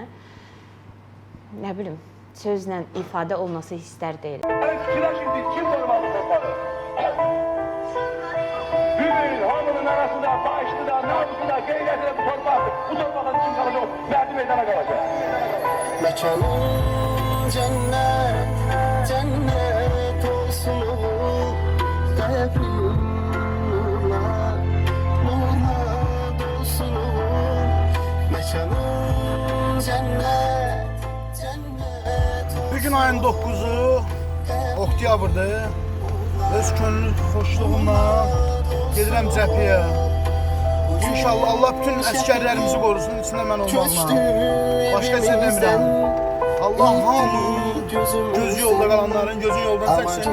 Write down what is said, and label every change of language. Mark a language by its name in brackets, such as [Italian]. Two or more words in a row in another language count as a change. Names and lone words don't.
[Azerbaijani] Nə bilim, sözlə ifadə olması hisslər deyil. Fikirləşin, kim qorumalı torpağı? namusuna, qeyrətlə bu torpaq, bu torpaqın kim qalacaq, mərdi meydana qalacaq. [Turkish] Mekanın cennet, cennet olsun oğul, kalpli nurlar, nurlar dolsun oğul. Mekanın cennet, cennet olsun. [Azerbaijani] Bugün ayın 9-u, oktyabrdır. Öz könlü xoşluğumla gedirəm cəbhəyə. İnşallah Allah bütün əskərlərimizi qorusun, içində mən olmağıma. Başqa heç nə demirəm. Allah hamının gözü yolda qalanların gözü yoldan çəksin.